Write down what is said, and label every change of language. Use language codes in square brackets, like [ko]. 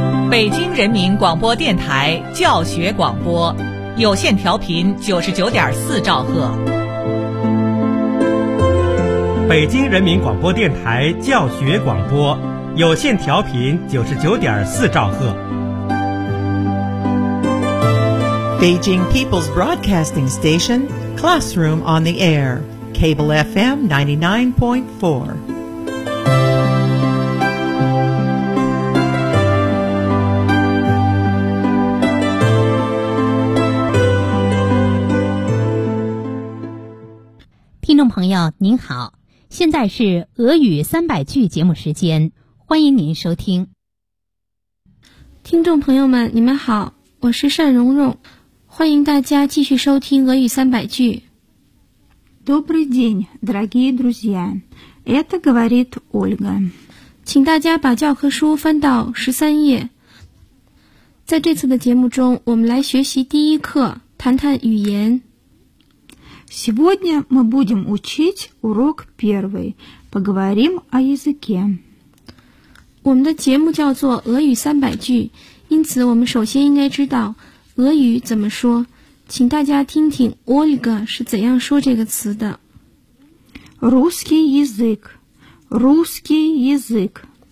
[zh] 北京人民广播电台教学广播，有线调频99.4兆赫。北京人民广播电台教学广播，有线调频99.4兆赫。 [en] Beijing People's Broadcasting Station, Classroom on the Air, Cable FM 99.4. [zh] Hello, 朋友您好，现在是俄语300句节目时间，欢迎您收听。听众朋友们你们好，我是单蓉蓉，欢迎大家继续收听俄语300句。 [ru] Добрый день, дорогие друзья, это говорит Ольга. [zh] 请大家把教科书翻到13页。在这次的节目中，我们来学习第一课，谈谈语言。 [ru] Сегодня мы будем учить урок первый. Поговорим о языке. [zh] 我们的节目叫做俄语300句，因此我们首先应该知道俄语怎么说。请大家听听 Ольга 是怎样说这个词的。 [ru] Русский язык. Русский язык.